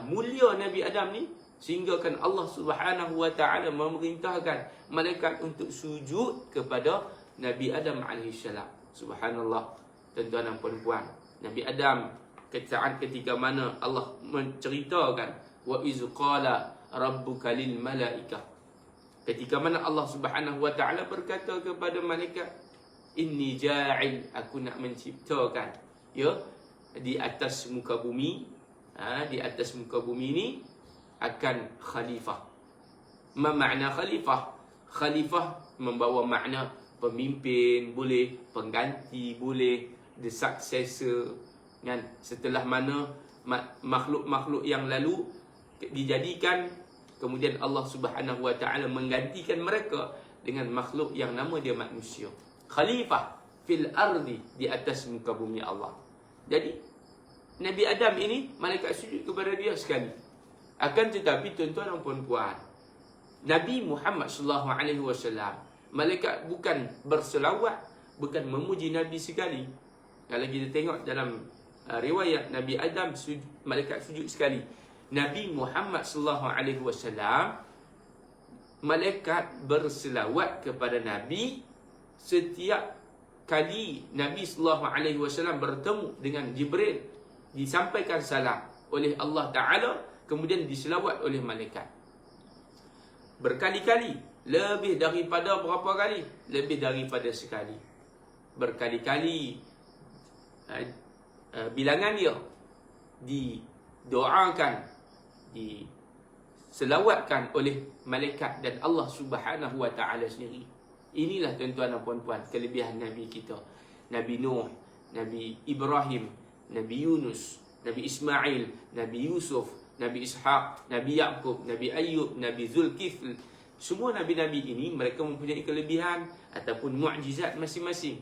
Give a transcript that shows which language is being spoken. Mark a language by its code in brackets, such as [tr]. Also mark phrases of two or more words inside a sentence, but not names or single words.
[ms] Mulia Nabi Adam ni sehingga kan Allah [ar] Subhanahu wa taala [ms] memerintahkan malaikat untuk sujud kepada Nabi Adam alaihissalam. Subhanallah, tuan-tuan dan puan-puan. Nabi Adam saat ketika mana Allah menceritakan [ar] wa iz qala rabbuka lil malaikah, [ms] ketika mana Allah [ar] Subhanahu wa taala [ms] berkata kepada malaikat, [ar] inni ja'il, [ms] aku nak menciptakan di atas muka bumi, di atas muka bumi ini akan khalifah. Ma makna khalifah? Khalifah membawa makna pemimpin boleh, pengganti boleh, [en] the successor, [ms] kan? Setelah mana makhluk-makhluk yang lalu dijadikan, kemudian Allah Subhanahu wa taala menggantikan mereka dengan makhluk yang nama dia manusia. [ar] Khalifah fil ardi, [ms] di atas muka bumi Allah. Jadi Nabi Adam ini malaikat sujud kepada dia sekali. Akan tetapi tuan-tuan dan puan-puan, Nabi Muhammad [ar] sallallahu alaihi wasallam, [ms] malaikat bukan berselawat, bukan memuji Nabi sekali. Kalau kita tengok dalam riwayat Nabi Adam malaikat sujud sekali. Nabi Muhammad [ar] sallallahu alaihi wasallam, [ms] malaikat berselawat kepada Nabi setiap kali Nabi [ar] sallallahu alaihi wasallam [ms] bertemu dengan Jibril, disampaikan salam oleh Allah Taala, kemudian diselawat oleh malaikat berkali-kali, lebih daripada berapa kali? Lebih daripada sekali. Berkali-kali bilangan dia didoakan, diselawatkan oleh malaikat dan Allah [ar] Subhanahu wa taala [ms] sendiri. Inilah tuan-tuan dan puan-puan kelebihan Nabi kita. Nabi Nuh, Nabi Ibrahim, Nabi Yunus, Nabi Ismail, Nabi Yusuf, Nabi Ishaq, Nabi Yaqub, Nabi Ayub, Nabi Zulkifl. Semua Nabi-Nabi ini mereka mempunyai kelebihan ataupun mukjizat masing-masing.